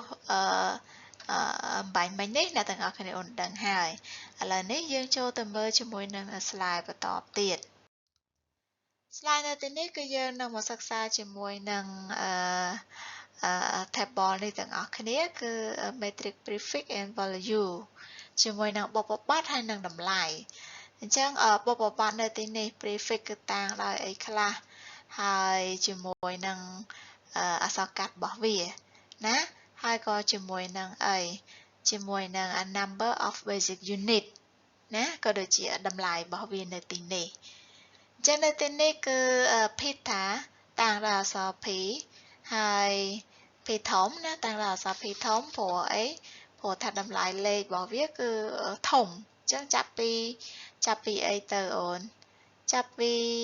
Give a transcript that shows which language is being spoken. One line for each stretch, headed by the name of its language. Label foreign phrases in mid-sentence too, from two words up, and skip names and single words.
Khmer: បាញ់មិញនេះអ្នកទាំងអស់គ្នាអូនដឹងហើយឥឡូវនេះយើងចូលទៅមើលជាមួយនឹង slide បន្តទៀត slide នៅទីនេះគឺយើងនឹងមកសិក្សាជាមួយនឹងtable នេះ ទាំងអស់គ្នាគឺ
English: metric prefix and value
Khmer: ជាមួយនឹងបុព្វបត្តិហើយនិងតម្លៃអញ្ចឹងបុព្វបត្តិនៅទីនេះ prefix គឺតាំងដោយអីខ្លះហើយជាមួយនឹងអក្សរកាត់របស់វាណាហើយក៏ជាមួយ នឹងអីជាមួយនឹង
English: number of basic unit
Khmer: ណាក៏ដូចជាតម្លៃរបស់វានៅទីនេះអញ្ចឹងនៅទីនេះគឺ pita តាំងដោយអក្សរ p ហើយ p ធំណាតាំងដោយអក្សរ p ធំព្រោះអីព្រោះថាតម្លៃលេខរបស់វាគឺធំអញ្ចឹងចាប់ពីអីទៅអូនចាប់ពី